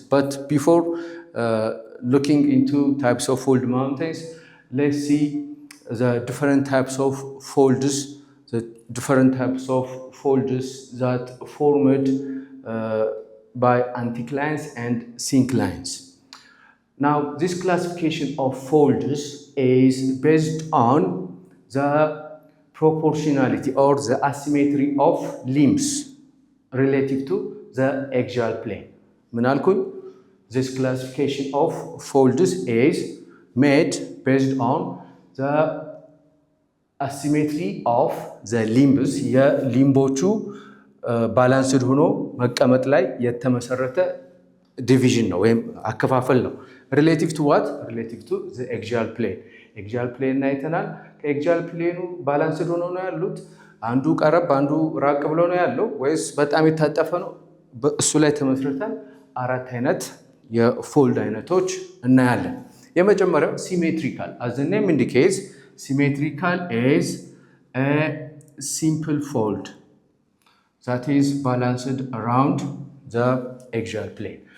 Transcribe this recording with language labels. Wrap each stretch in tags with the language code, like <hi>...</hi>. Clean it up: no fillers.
<en>But before looking into types of fold mountains, let's see the different types of folds, that formed by anticlines and synclines. Now, this classification of folds is based on the proportionality or the asymmetry of limbs relative to the axial plane.</en> <am>ምን አልኩኝ?</am> <en>this classification of folds is made based on the asymmetry of the limbs</en> <am>የሊምቦቹ ባላንስድ ሆኖ መቀመጥ ላይ የተመሰረተ ዲቪዥን ነው ወይም አከፋፈል ነው።</am> <en>ሪሌቲቭ ቱ ዋት? ሪሌቲቭ ቱ ዘ ኤክሲያል ፕሌን።</en> <am>ኤክሲያል ፕሌን አይተናል። ከኤክሲያል ፕሌኑ ባላንስድ ሆኖ ነው ያሉት? አንዱ ቀረብ አንዱ ራቅ ብሎ ነው ያለው ወይስ በጣም የታጠፈ ነው? እሱ ላይ ተመስርተን አራት አይነት የፎልድ አይነቶች እናያለን። የመጀመሪያው ሲሜትሪካል።</am> <en>as the name indicates, symmetrical is a simple fold that is balanced around the axial plane.</en>